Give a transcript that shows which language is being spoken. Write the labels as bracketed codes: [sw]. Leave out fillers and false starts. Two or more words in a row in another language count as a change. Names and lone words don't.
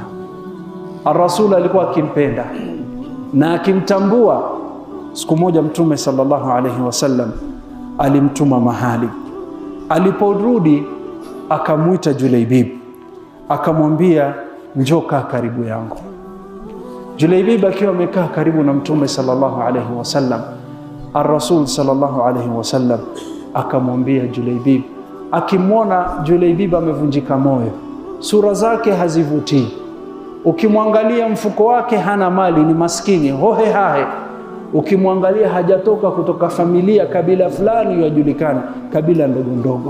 [sw] Ar-Rasul alikuwa akimpenda na akimtambua. Siku moja Mtume [ar] صلى الله عليه وسلم [sw] alimtuma mahali. Aliporudi akamuita Julaybib, akamwambia njoo kaa karibu yangu. Julaybib akiwa amekaa karibu na Mtume [ar] صلى الله عليه وسلم, [sw] Ar-Rasul [ar] صلى الله عليه وسلم [sw] akamwambia Julaybib, akimwona Julaybib amevunjika moyo, sura zake hazivutii, ukimwangalia mfuko wake hana mali, ni maskini hohe hahe, ukimwangalia hajatoka kutoka familia kabila fulani yajulikana, kabila ndogo ndogo.